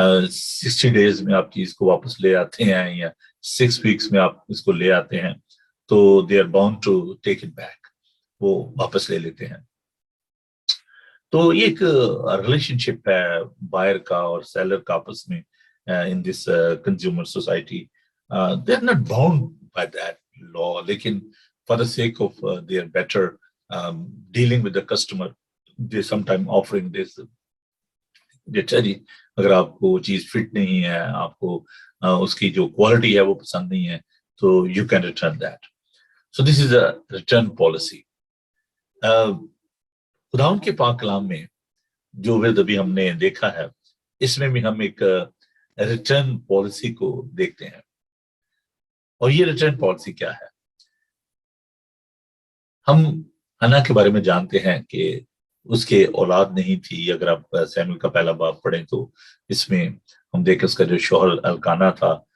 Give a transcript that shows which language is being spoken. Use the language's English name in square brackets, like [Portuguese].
[Urdu] 60 days میں آپ چیز کو واپس لے آتے ہیں یا 6 ویکس میں آپ اس کو لے آتے ہیں تو [English] they are bound to take it back, [Urdu] وہ واپس لے لیتے ہیں۔ تو یہ ایک ریلیشن شپ ہے بائر کا اور سیلر کا آپس میں [English] in this consumer society. They are not bound by that law, لیکن for the sake of their better dealing with the customer, they sometimes offering this. [Urdu] اچھا جی اگر آپ کو وہ چیز فٹ نہیں ہے، آپ کو اس کی جو کوالٹی ہے وہ پسند نہیں ہے تو [English] you can return that. So this is a return policy. [Urdu] خداوند کے پاک کلام میں جو ورد ابھی ہم نے دیکھا ہے، اس میں بھی ہم ایک ریٹرن پالیسی کو دیکھتے ہیں، اور یہ ریٹرن پالیسی کیا ہے؟ ہم حنا کے بارے میں جانتے ہیں کہ اس کے اولاد نہیں تھی۔ اگر آپ سیموئیل کا پہلا باب پڑھیں تو اس میں ہم دیکھیں اس کا جو شوہر الکانا تھا،